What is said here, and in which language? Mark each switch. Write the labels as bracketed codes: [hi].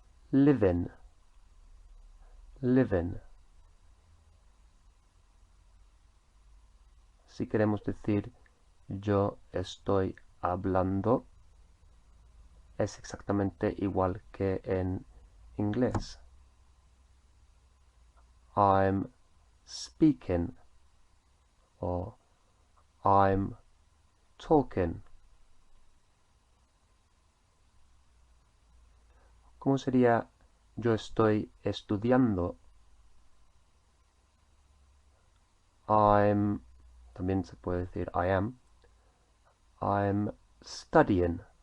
[en] Living, living. [es] Si queremos decir yo estoy hablando, es exactamente igual que en inglés. [en] I'm speaking o I'm talking. [es] ¿Cómo sería yo estoy estudiando? También se puede decir [en] I am. I'm studying.